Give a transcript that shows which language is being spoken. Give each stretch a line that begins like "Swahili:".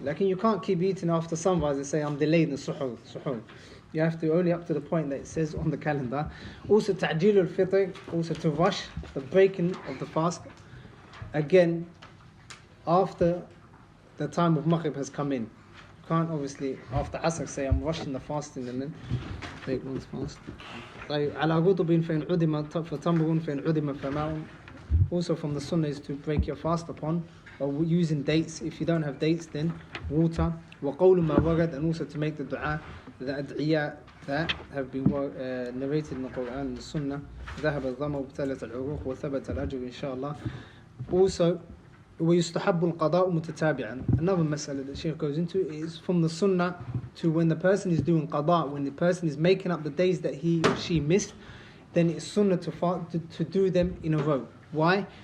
English: Like you can't keep eating after sunrise and say I'm delaying the suhoor. You have to only up to the point that it says on the calendar. Also ta'jilul fitr, also to rush the breaking of the fast, again after the time of maghrib has come in. You can't obviously after asr say I'm rushing the fasting and then break one's fast.
Arabic: على غضب فإن عدم فتمر فإن عدم فماء.
English: Also from the sunnah is to break your fast upon or using dates. If you don't have dates, then water.
Arabic: وقول ما ورد,
English: and also to make the dua, the ad'iyah that have been narrated in the Quran and the Sunnah.
Arabic: ذهب الظمأ وابتلت العروق وثبت الأجر إن شاء الله.
English: Also,
Arabic: ويستحب القضاء متتابعا.
English: Another mas'ala that Shaykh goes into is from the Sunnah to when the person is doing qada, when the person is making up the days that he or she missed, then it's Sunnah to do them in a row. Why?